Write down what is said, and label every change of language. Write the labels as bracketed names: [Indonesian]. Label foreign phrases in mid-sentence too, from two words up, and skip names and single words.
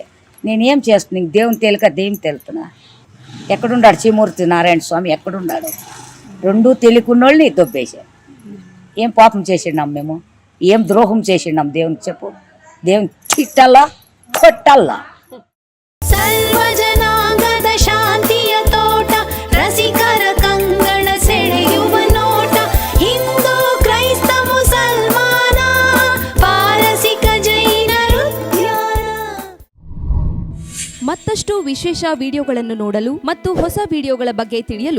[Telugu] నేనేం చేస్తున్నా, నీకు దేవుని తెలియక దెయ్యం తెలుతున్నా. ఎక్కడున్నాడు చీమూర్తి నారాయణ స్వామి, ఎక్కడున్నాడు? రెండూ తెలియకున్నోళ్ళని దొబ్బేశారు. ఏం పాపం చేసిండాం మేము, ఏం ద్రోహం చేసిండాం దేవునికి చెప్పు? దేవుని తిట్టాలా, కొట్టాలా? [Kannada] ಸರ್ವಜನಾಂಗದ ಶಾಂತಿಯ ತೋಟ, ರಸಿಕರ ಕಂಗಳ ಸೆಳೆಯುವ ನೋಟ, ಹಿಂದೂ ಕ್ರೈಸ್ತ ಮುಸಲ್ಮಾನ, ಪಾರಸಿಕ ಜೈನರು. ಮತ್ತಷ್ಟು ವಿಶೇಷ ವಿಡಿಯೋಗಳನ್ನು ನೋಡಲು ಮತ್ತು ಹೊಸ ವಿಡಿಯೋಗಳ ಬಗ್ಗೆ ತಿಳಿಯಲು